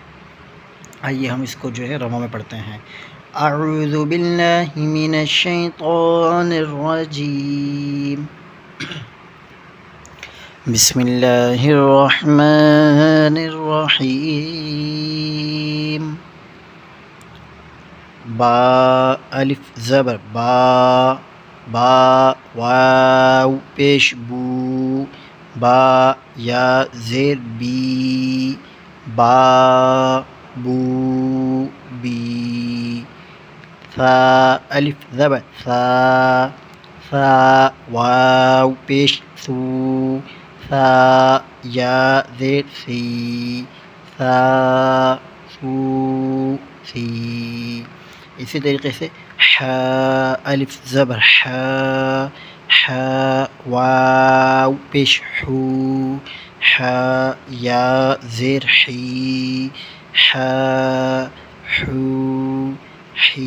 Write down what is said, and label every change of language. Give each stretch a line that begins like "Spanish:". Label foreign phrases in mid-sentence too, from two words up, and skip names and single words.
Urdu: آئیے ہم اس کو جو ہے رما میں پڑھتے ہیں۔
Arabic: اعوذ باللہ من الشیطان الرجیم، بسم اللہ الرحمن الرحیم۔
Urdu: با الف زبر با، با واو پیش بو، با یا زیر بی، با بو بی۔ ثا الف زبر ثا، ثا واو پیش ثو، ثا یا زیر سی، ثا ثو سی۔ اسی طریقے سے ح الف زبر ح، ح واو پیش حو، ح یا زیر حی، ح حو حی۔